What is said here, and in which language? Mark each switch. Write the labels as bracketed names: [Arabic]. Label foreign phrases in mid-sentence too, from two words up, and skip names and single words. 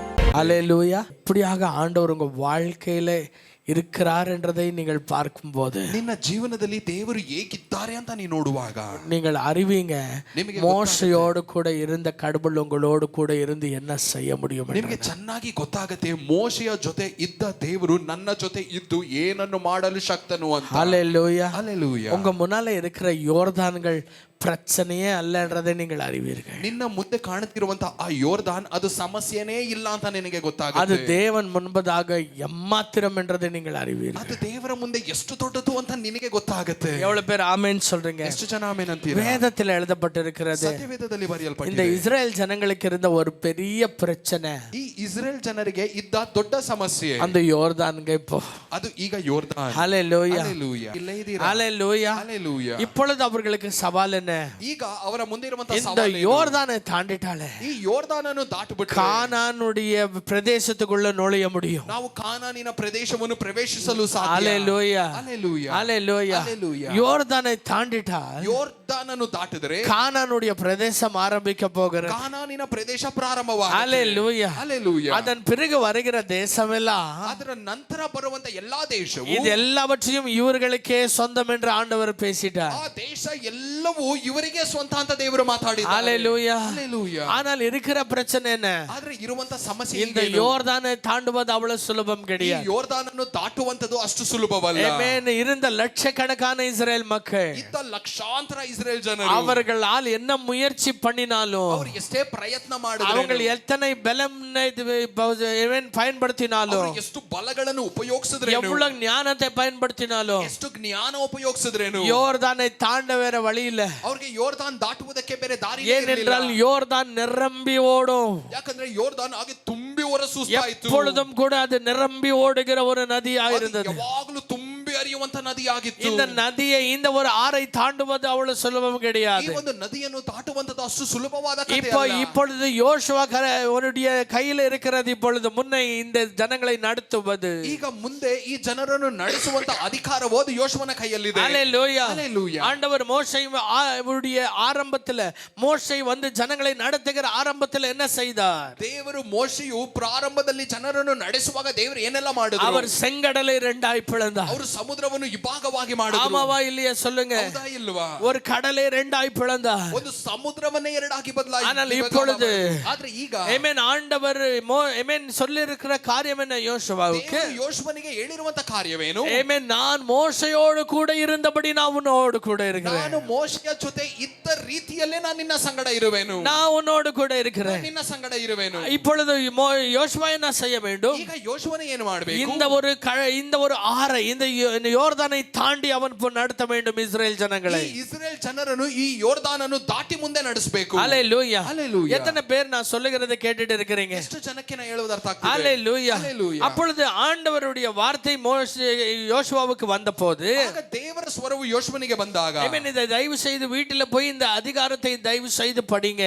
[Tamil] அல்லேலூயா. இப்படியாக ஆண்டவர் உங்க வாழ்க்கையில இருக்கிறார் என்றதை நீங்கள் பார்க்கும்போது [Kannada] ನಿನ್ನ ಜೀವನದಲ್ಲಿ ದೇವರು ಹೇಗಿದ್ದಾರೆ ಅಂತ ನೀನು ನೋಡುವಾಗ [Tamil] நீங்கள் அறிவீங்க மோசையோடு கூட இருந்த கடவுள் உங்களோடு கூட இருந்து என்ன செய்ய முடியும். [Kannada] ನಿಮಗೆ ಚೆನ್ನಾಗಿ ಗೊತ್ತಾಗುತ್ತೆ ಮೋಶೆಯ ಜೊತೆ ಇದ್ದ ದೇವರು ನನ್ನ ಜೊತೆ ಇದ್ದು ಏನನ್ನು ಮಾಡಲು ಶಕ್ತನು ಅಂತ. [Tamil] அல்லேலூயா. அல்லேலೂಯಾ. உங்க முன்னால இருக்கிற யோர்தான்கள் பிரச்சனையே அல்லன்றதை நீங்கள் அறிவீர்கள். [Kannada] ನಿನ್ನ ಮುಂದೆ ಕಾಣುತ್ತಿರುವಂತ ಆ ಯೋರ್ದಾನ್ ಅದು ಸಮಸ್ಯೆನೇ ಇಲ್ಲ ಅಂತ ನಿನಗೆ ಗೊತ್ತಾಗುತ್ತೆ. [Tamil] அது தேவன் முன்பதாக எம்மாத்திரம் என்றதை நீங்கள் அறிவீர்கள். [Kannada] ಅದು ದೇವರ ಮುಂದೆ ಎಷ್ಟು ದೊಡ್ಡದು ಅಂತ ನಿನಗೆ ಗೊತ್ತಾಗುತ್ತೆ. [Tamil] எவ்வளவு பேர் ஆமென் சொல்றீங்க? [Kannada] ಎಷ್ಟು ಜನ ಆಮೆನ್ ಅಂತೀರಾ? [Tamil] வேதத்தில் எழுதப்பட்டிருக்கிறது [Kannada] ಸತ್ಯವೇದದಲ್ಲಿ ಬರೆಯಲ್ಪಟ್ಟಿದೆ. [Tamil] இந்த இஸ்ரேல் ஜனங்களுக்கு இருந்த ஒரு பெரிய பிரச்சனை [Kannada] ಈ ಇಸ್ರೇಲ್ ಜನರಿಗೆ ಇದ್ದ ದೊಡ್ಡ ಸಮಸ್ಯೆ [Tamil] அந்த யோர்தான்ங்க. இப்போ [Kannada] ಅದು ಈಗ ಯೋರ್ದಾನ್. [Tamil] ஹalleluya. [Kannada] ಹಲ್ಲೆಲೂಯಾ. ಇಲ್ಲೇ ಇದೀರಾ? [Tamil] ஹalleluya. [Kannada] ಹಲ್ಲೆಲೂಯಾ. [Tamil] இப்பொழுது அவர்களுக்கு சவால் என்ன? [Kannada] ಈಗ ಅವರ ಮುಂದೆ ಇರುವಂತ [Tamil] இந்த [Kannada] ಸವಾಲು [Tamil] யோர்தானை தாண்டிட்டாலே [Kannada] ಈ ಯೋರ್ದಾನನ್ನು ದಾಟುಬಿಟ್ರೆ [Tamil] கானானுடைய பிரதேசத்துக்குள்ள நுழைய முடியும். [Kannada] ನಾವು ಕಾನಾನಿನ ಪ್ರದೇಶವನ್ನು ಪ್ರವೇಶಿಸಲು ಸಾಧ್ಯ. [Tamil] ஹalleluya. [Kannada] ಹಲ್ಲೆಲೂಯಾ. [Tamil] ஹalleluya. [Kannada] ಹಲ್ಲೆಲೂಯಾ. [Tamil] யோர்தானை தாண்டிட்டால் [Kannada] ಯೋರ್ದಾನನ್ನು ದಾಟಿದರೆ [Tamil] கானானுடைய பிரதேசம் ஆரம்பிக்க போகிறது. [Kannada] ಕಾನಾನಿನ ಪ್ರದೇಶ ಪ್ರಾರಂಭವಾಗುತ್ತೆ. [Tamil] ஹalleluya. [Kannada] ಹಲ್ಲೆಲೂಯಾ. [Tamil] அதன் பிறகு வருகிற தேசமெல்லாம் [Kannada] ಅದರ ನಂತರ ಬರುವಂತ ಎಲ್ಲಾ ದೇಶವು [Tamil] இது எல்லாவற்றையும் இவர்களுக்கே சொந்தம் என்று ஆண்டவர் பேசிட்டார். [Kannada] ಆ ದೇಶ ಎಲ್ಲವೂ ಇವರಿಗೆ ಸ್ವಂತ ಅಂತ ದೇವರು ಮಾತಾಡಿದ್ದಾರೆ. [Tamil] ஹalleluya. [Kannada] ಹಲ್ಲೆಲೂಯಾ. [Tamil] ஆனால் இருக்கிற பிரச்சனை என்ன? [Kannada] ಆದ್ರೆ ಇರುವಂತ ಸಮಸ್ಯೆ [Tamil] இந்த யோர்தானை தாண்டுவது அவ்வளவு சுலபம் [Kannada] ಈ [Tamil] கிடையாது. [Kannada] ಯೋರ್ದಾನನ್ನು ದಾಟುವಂತದ್ದು ಅಷ್ಟು ಸುಲಭವಲ್ಲ. [Tamil] ஆமென். இருந்த லட்சக்கணக்கான இஸ்ரேல் மக்கள் [Kannada] ಇದ್ದ ಲಕ್ಷಾಂತರ ಇಸ್ರೇಲ್ ಜನರು [Tamil] அவர்களால் என்ன முயற்சி பண்ணினாலும் [Kannada] ಅವರು ಎಷ್ಟೇ ಪ್ರಯತ್ನ ಮಾಡಿದ್ರು [Tamil] அவங்க எத்தனை பலம் பயன்படுத்தினாலும் [Kannada] ಎಷ್ಟು ಬಲಗಳನ್ನು ಉಪಯೋಗಿಸಿದ್ರೇನು [Tamil] எவ்வளவு ஞானத்தை பயன்படுத்தினாலும் [Kannada] ಎಷ್ಟು ಜ್ಞಾನ ಉಪಯೋಗಿಸಿದ್ರೇನು [Tamil] யோர்தானை தாண்ட வேற வழி இல்ல. [Kannada] ಅವರಿಗೆ ಯೋರ್ದಾನ್ ದಾಟುವುದಕ್ಕೆ ಬೇರೆ ದಾರಿ [Tamil] ஏனென்றால் யோர்தான் நிரம்பி ஓடும். [Kannada] ಯಾಕಂದ್ರೆ ಯೋರ್ದಾನ್ ಹಾಗೆ ತುಂಬಿ ಹೊರಸೂಸ್ತಾಯಿತು. [Tamil] எப்பொழுதும் கூட அது நிரம்பி ஓடுகிற ஒரு நதியாக இருந்தது. [Kannada] ಯಾವಾಗಲೂ ತುಂಬಿ ಹರಿಯುವಂತ ನದಿ ಆಗಿತ್ತು. [Tamil] இந்த நதியை இந்த ஒரு ஆறை தாண்டுவது அவ்வளவு சுலபம் கிடையாது. [Kannada] ಈ ಒಂದು ನದಿಯನ್ನು ದಾಟುವಂತದ್ದು ಅಷ್ಟು ಸುಲಭವಾದ ಕಥೆ [Tamil] இப்போ [Kannada] ಅಲ್ಲ. [Tamil] இப்பொழுது யோசுவா அவருடைய கையில் இருக்கிறது. இப்பொழுது முன்னே இந்த ஜனங்களை நடத்துவது. [Kannada] ಈಗ ಮುಂದೆ ಈ ಜನರನ್ನು ನಡೆಸುವಂತ ಅಧಿಕಾರವು ಅದು ಯೋಶುವನ ಕೈಯಲ್ಲಿದೆ. [Tamil] ஹalleluya. [Kannada] ಹಲ್ಲೆಲೂಯಾ. [Tamil] ஆண்டவர் மோசேயுடைய ஆரம்பத்தில் மோசே வந்து ஜனங்களை நடத்துகிற ஆரம்பத்தில் என்ன செய்தார்? [Kannada] ದೇವರು ಮೋಶೆಯು ಪ್ರಾರಂಭದಲ್ಲಿ ಜನರನ್ನು ನಡೆಸುವಾಗ ದೇವರು ಏನೆಲ್ಲ ಮಾಡಿದ್ರು? [Tamil] அவர் செங்கடலை இரண்டாய் பிளந்தார். [Kannada] ಅವರು ಸಮುದ್ರವನ್ನು ಇಬ್ಬಾಗವಾಗಿ ಮಾಡಿದ್ರು. [Tamil] ஆமாவா இல்லையா சொல்லுங்க? [Kannada] ಹೌದಾ ಇಲ್ವಾ? [Tamil] ஒரு கடலை இரண்டாய் பிளந்தார். [Kannada] ಒಂದು ಸಮುದ್ರವನ್ನೇ ಎರಡಾಗಿ ಬದಲಾಯಿಸಿದ್ರು. [Tamil] ஆனால் இப்பொழுது [Kannada] ಆದ್ರೆ ಈಗ [Tamil] ஆமென் ஆண்டவர் ஆமென் சொல்லி இருக்கிற காரியம் என்ன யோசுவாவுக்கு? [Kannada] ಯೋಶುವನಿಗೆ ಹೇಳಿರುವಂತ ಕಾರ್ಯವೇನು? [Tamil] ஆமென் நான் மோசேயோடு கூட இருந்தபடி நான் உன்னோடு கூட இருக்கிறேன். [Kannada] ನಾನು ಮೋಶೆಯ ಜೊತೆ ಇದ್ದ ರೀತಿಯಲ್ಲೇ ನಾನು ನಿನ್ನ ಸಂಗಡ ಇರುವೆನು. [Tamil] நான் உன்னோடு கூட இருக்கிறேன். [Kannada] ನಿನ್ನ ಸಂಗಡ ಇರುವೆನು. [Tamil] இப்பொழுது யோசுவா என்ன செய்ய வேண்டும்? [Kannada] ಈಗ ಯೋಶುವನೇ ಏನು ಮಾಡಬೇಕು? [Tamil] இந்த ஒரு ஆறை இந்த யோர்தானை தாண்டி அவன் நடத்த வேண்டும் இஸ்ரேல் ஜனங்களை. [Kannada] ಈ ಇಸ್ರೇಲ್ ಜನರನ್ನು ಈ ಯೋರ್ದಾನನ್ನು ದಾಟಿ ಮುಂದೆ ನಡೆಸಬೇಕು. [Tamil] ஹalleluya. ஹalleluya. எத்தனை பேர் நான் சொல்லுகிறதை கேட்டுட்டு இருக்கிறீங்க? [Kannada] ಎಷ್ಟು ಜನಕ್ಕೆ ನಾನು ಹೇಳುವುದು ಅರ್ಥ ಆಗ್ತಿದೆ? [Tamil] ஹalleluya. ஹalleluya. அப்பொழுது ஆண்டவருடைய வார்த்தை யோசுவாவுக்கு வந்தபோது [Kannada] ಆಗ ದೇವರ ಸ್ವರವು ಯೋಶುವನಿಗೆ ಬಂದಾಗ [Tamil] ஆமென் இதை தயவு செய்து வீட்டில போய் இந்த அதிகாரத்தை தயவு செய்து படிங்க.